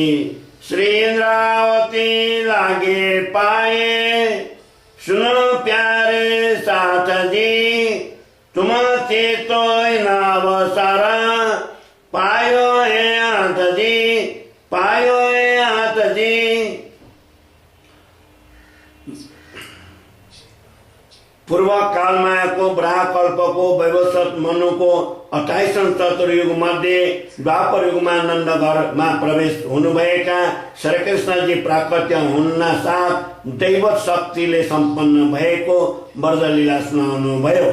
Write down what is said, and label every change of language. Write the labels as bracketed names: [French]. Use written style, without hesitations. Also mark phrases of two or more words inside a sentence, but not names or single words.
[Hindi] श्री इंद्रावती लागे पाए सुनो प्यारे साथ जी, तुम चेतो इन अवसर पायो है हाथ जी, पायो है हाथ जी। [Nepali] पूर्व कालमायाको ब्राह्कल्पको वैवस्वत मनुको 28औं चतुर्युग मध्ये द्वापर युगमा नन्दघरमा प्रवेश हुनुभएका श्रीकृष्णजी प्राकट्य हुन्न साथ दैवत शक्तिले सम्पन्न भएको ब्रजलीला सुनाउनु भयो।